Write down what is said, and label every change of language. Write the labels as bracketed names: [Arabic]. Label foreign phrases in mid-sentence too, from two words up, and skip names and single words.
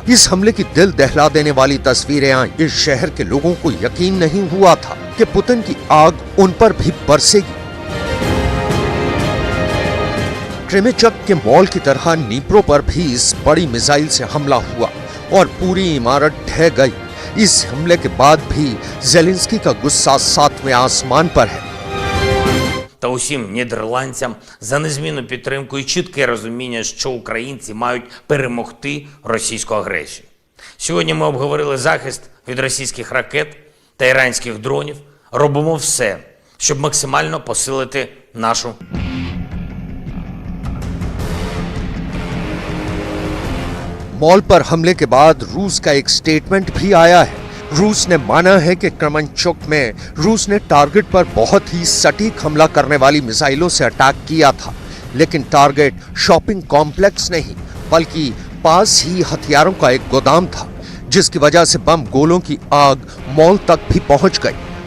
[Hindi] इस हमले की दिल दहला देने वाली तस्वीरें आई। इस शहर के लोगों को यकीन नहीं हुआ था कि पुतिन की आग उन पर भी बरसेगी। क्रेमेचक के मॉल की तरह नीप्रो पर भी इस बड़ी मिसाइल से हमला हुआ और पूरी इमारत ढह गई। इस हमले के बाद भी ज़ेलेंस्की का गुस्सा 7वें आसमान पर है। [Ukrainian] Та усім нідерландцям за незмінну підтримку і чітке розуміння, що українці мають перемогти російську агресію. Сьогодні ми обговорили захист від російських ракет та іранських дронів. Робимо все, щоб максимально посилити нашу [Hindi] मॉल पर हमले के बाद रूस का एक स्टेटमेंट भी आया है। रूस ने माना है कि क्रेमेंचुक में रूस ने टारगेट पर बहुत ही सटीक हमला करने वाली मिसाइलों से अटैक किया था, लेकिन टारगेट [English] shopping complex [Hindi] नहीं बल्कि पास ही हथियारों का एक गोदाम था, जिसकी वजह से बम गोलों की आग मॉल तक भी पहुंच गई।